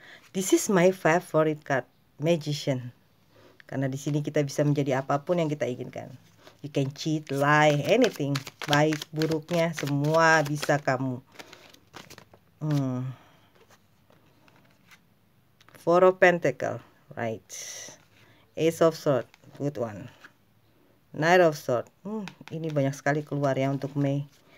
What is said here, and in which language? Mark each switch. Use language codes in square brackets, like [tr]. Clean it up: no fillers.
[en] This is my favorite card, Magician. [id] Karena di sini kita bisa menjadi apapun yang kita inginkan. [en] You can cheat, lie, anything. [id] Baik, buruknya, semua bisa kamu. [en] Four of Pentacle, right. Ace of Swords, good one. [id] Knight of Swords, ini banyak sekali keluar ya untuk Mei.